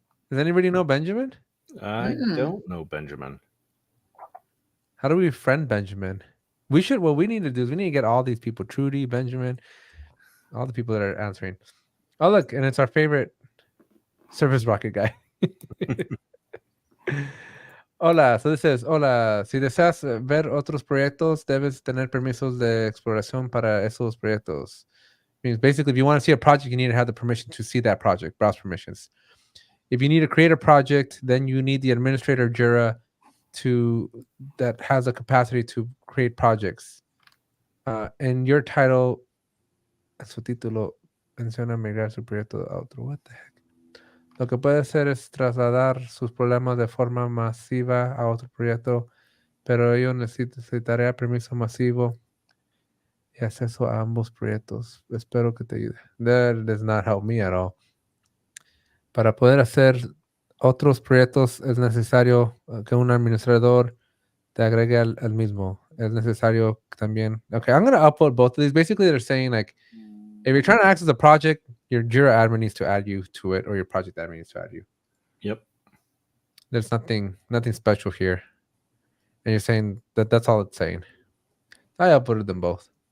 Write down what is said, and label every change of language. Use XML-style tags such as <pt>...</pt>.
<en>Does anybody know Benjamin? I don't know Benjamin. How do we friend Benjamin? What we need to do is we need to get all these people, Trudy, Benjamin, all the people that are answering. Oh, look, and it's our favorite Service Rocket guy.</en> <es>Hola,</es> <en>so this says,</en> <es>hola, si deseas ver otros proyectos, debes tener permisos de exploración para esos proyectos.</es> <en>Means basically, if you want to see a project, you need to have the permission to see that project, browse permissions. If you need to create a project, then you need the administrator of Jira that has a capacity to create projects. And your title,</en> <es>su título, menciona migrar su proyecto a otro.</es> <en>What the heck?</en> <es>Lo que puede hacer es trasladar sus problemas de forma masiva a otro proyecto, pero ello necesitaría permiso masivo y acceso a ambos proyectos. Espero que te ayude.</es> <en>That does not help me at all.</en> <es>Para poder hacer otros proyectos es necesario que un administrador te agregue al mismo. Es necesario también.</es> <en>Okay, I'm going to upload both of these. Basically, they're saying like, if you're trying to access a project, your Jira admin needs to add you to it, or your project admin needs to add you. Yep. There's nothing special here. And you're saying that's all it's saying. I uploaded them both.</en>